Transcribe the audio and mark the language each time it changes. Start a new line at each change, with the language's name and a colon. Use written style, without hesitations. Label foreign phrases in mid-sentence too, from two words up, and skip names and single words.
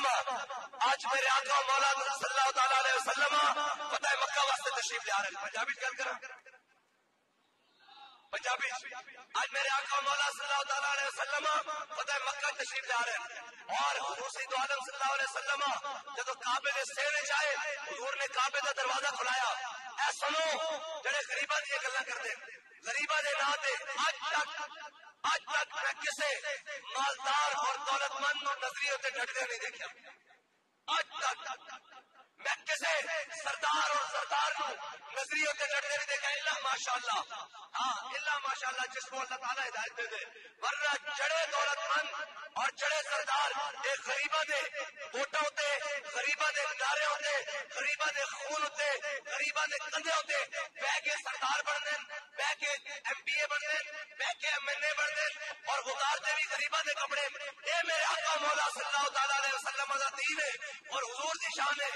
Urdu: آج میرے آقا مولا صلی اللہ تعالیٰ علیہ وسلم فتح مکہ واسطے تشریف لے آ رہے ہیں. پنجابی آج میرے آقا مولا صلی اللہ تعالیٰ علیہ وسلم فتح مکہ تشریف لے آ رہے ہیں. اور دوسری دو عالم صلی اللہ علیہ وسلم جب کعبے نے سینے چاہے حضور نے کعبے کا دروازہ کھلایا.
Punjabi: اے سنو جڑے غریباں دی گلاں کردے، غریباں دے نام تے
Urdu: آج تک میں کسے مالدار اور دولت مند نظریے سے ڈٹتے نہیں دیکھا. آج تک میں کسے سردار اور سردار نظریے سے ڈٹتے نہیں دیکھا
Arabic: الا ماشاء اللہ.
Urdu: ہاں
Arabic: الا ماشاء اللہ
Urdu: جس کو اللہ تعالیٰ ہدایت دے دے.
Punjabi: ورنہ جڑے دولت مند اور جڑے سردار ایک غریباں دے ووٹاں ہوتے، غریباں دے ادارے ہوتے، غریباں دے خون ہوتے، غریباں دے کندھے ہوتے، بہ کے سردار بن دین، بہ کے ایم پی اے بن دین، بہ کے ایم این اے بن دین، اور اتارتے بھی غریباں دے کپڑے. اے میرے آقا مولا صلی اللہ تعالیٰ علیہ وسلم دا دین ہے اور حضور دی شان ہے.